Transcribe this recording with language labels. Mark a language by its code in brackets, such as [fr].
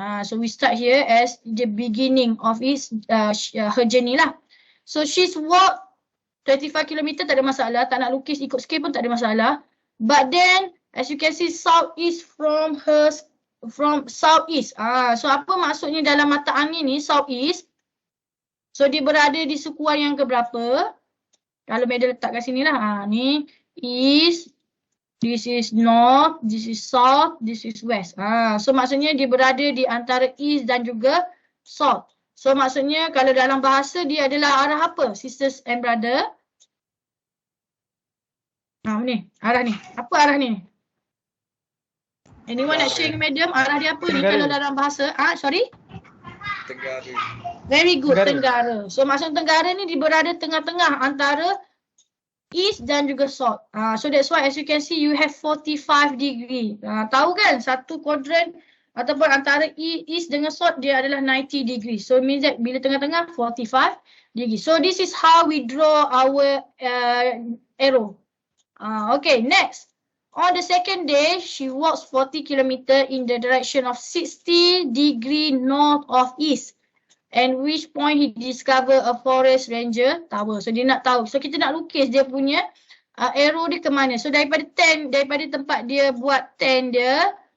[en] So we start here as the beginning of her journey lah. So she's walked 25 km, [ms] tak ada masalah. Tak nak lukis ikut scale pun tak ada masalah. [en] But then as you can see, southeast from southeast. [ms] So apa maksudnya dalam mata angin ni southeast? So dia berada di sukuan yang keberapa? Kalau Medal letak kat sini lah. [en] Ni east, this is north, this is south, this is west. [ms] So maksudnya dia berada di antara east dan juga south. So maksudnya kalau dalam bahasa dia adalah arah apa? [en] Sisters and brother. [ms] Ni, arah ni. Apa arah ni? Anyone nak share medium? Arah dia apa ni kalau dalam bahasa? Sorry? Tenggara. [en] Very good, [ms] tenggara. So maksud tenggara ni dia berada tengah-tengah antara east dan juga south. [en] So that's why as you can see you have 45 degree. [ms] Tahu kan satu quadrant ataupun antara east dengan south dia adalah 90 degree. [en] So it means that [ms] bila tengah-tengah [en] 45 degree. So this is how we draw our arrow. Okay, next. On the second day, she walks 40 km in the direction of 60 degree north of east. And which point he discover a forest ranger tower. [ms] So dia nak tahu. So kita nak lukis dia punya arrow dia ke mana. So daripada tempat dia buat tent dia.